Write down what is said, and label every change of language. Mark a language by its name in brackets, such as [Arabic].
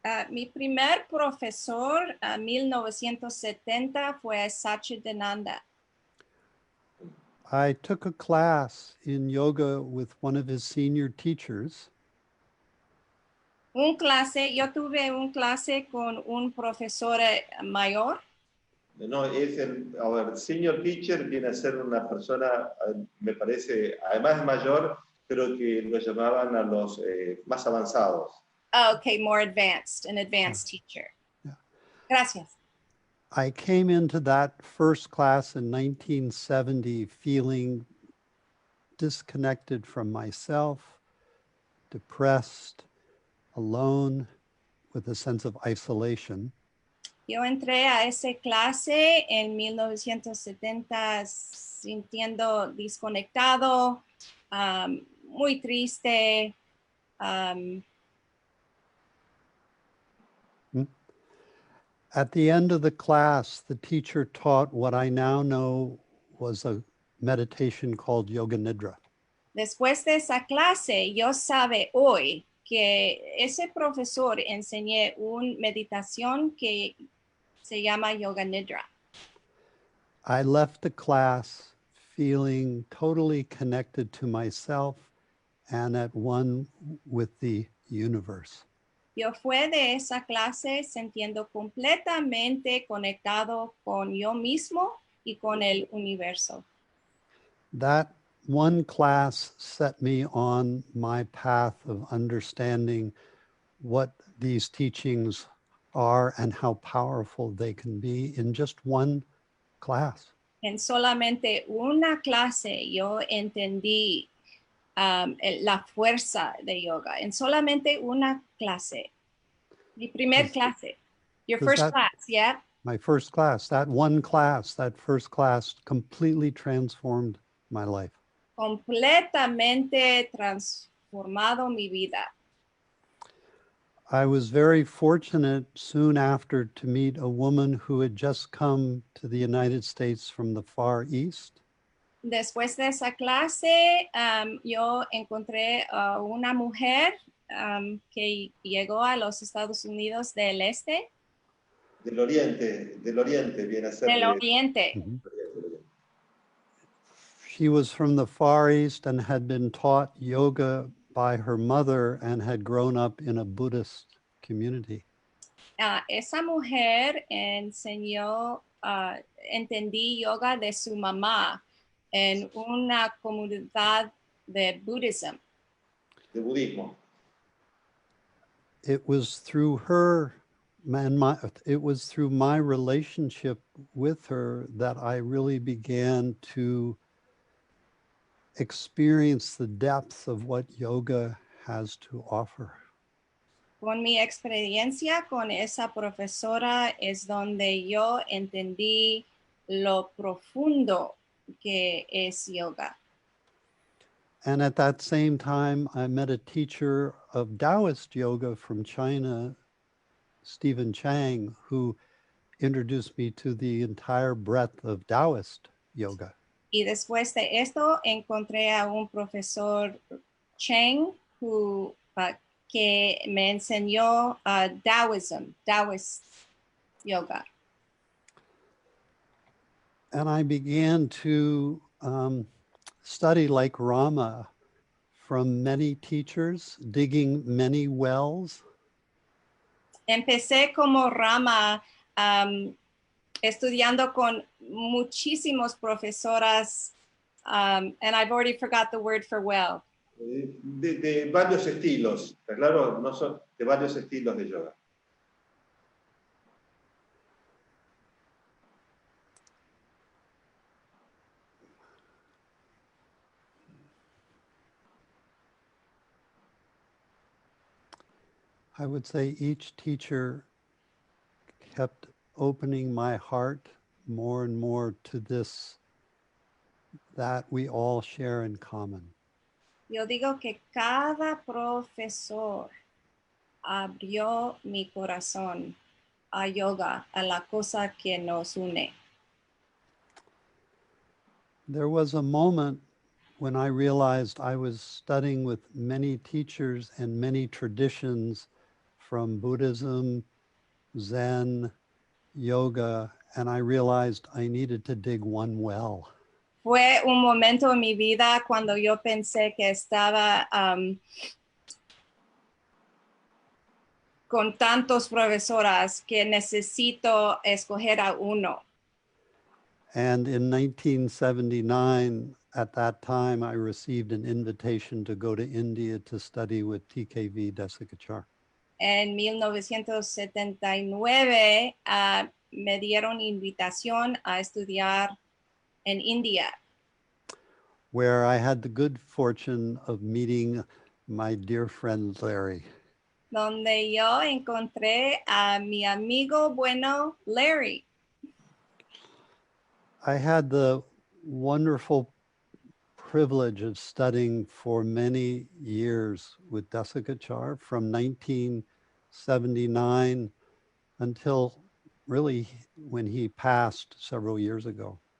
[Spanish] Mi primer profesor en 1970 fue Satchidananda. [English] I took a class in yoga with one of his senior teachers. [Spanish] Yo tuve un clase con un profesor mayor. No, [English] our senior teacher [Spanish] viene a ser una persona, me parece, además mayor, pero que lo llamaban a los más avanzados. [English] Oh, okay, more advanced, an advanced teacher. Yeah. [Spanish] Gracias. [English] I came into that first class in 1970 feeling disconnected from myself, depressed, alone, with a sense of isolation. [Spanish] Yo entré a esa clase en 1970 sintiendo desconectado, muy triste. [English] At the end of the class, the teacher taught what I now know was a meditation called Yoga Nidra. [Spanish] Después de esa clase, yo sabe hoy que ese profesor enseñé una meditación que se llama Yoga Nidra. [English] I left the class feeling totally connected to myself and at one with the universe. [Spanish] Yo fui de esa clase sintiendo completamente conectado con yo mismo y con el universo. [English] That one class set me on my path of understanding what these teachings are and how powerful they can be in just one class. [Spanish] En solamente una clase yo entendí la fuerza de yoga. En solamente una clase. Mi primer clase. [English] Your first class, yeah? My first class, that one class, that first class completely transformed my life. [Spanish] Completamente transformado mi vida. [English] I was very fortunate soon after to meet a woman who had just come to the United States from the Far East. [Spanish] Después de esa clase, yo encontré a una mujer que llegó a los Estados Unidos del Este. Del Oriente viene a ser. Del Oriente. Mm-hmm. [English] She was from the Far East and had been taught yoga by her mother and had grown up in a Buddhist community. [Spanish] Esa mujer enseñó, entendí yoga de su mamá en una comunidad de Buddhism. De budismo. [English] It was through her and it was through my relationship with her that I really began to experience the depth of what yoga has to offer. [Spanish] Con mi experiencia con esa profesora es donde yo entendí lo profundo que es yoga. [English] And at that same time, I met a teacher of Taoist yoga from China, Stephen Chang, who introduced me to the entire breadth of Taoist yoga. [Spanish] Y después de esto encontré a un profesor Chang que me enseñó Taoist yoga. [English] And I began to study like Rama from many teachers, digging many wells. [Spanish] Empecé como Rama estudiando con muchísimos profesoras, [English] and I've already forgot the word for well. [Spanish] De varios estilos, claro, no son de varios estilos de yoga. [English] I would say each teacher kept opening my heart more and more to this that we all share in common. [Spanish] Yo digo que cada profesor abrió mi corazón a yoga, a la cosa que nos une. [English] There was a moment when I realized I was studying with many teachers and many traditions from Buddhism, Zen, yoga, and I realized I needed to dig one well. [Spanish] Fue un momento en mi vida cuando yo pensé que estaba con tantos profesoras que necesito escoger a uno. [English] And in 1979, at that time, I received an invitation to go to India to study with TKV Desikachar. [Spanish] En 1979 me dieron invitación a estudiar en India, [English] where I had the good fortune of meeting my dear friend Larry. [Spanish] donde yo encontré a mi amigo bueno, Larry. [English] I had the wonderful privilege of studying for many years with Desikachar from 1979 until really when he passed several years ago.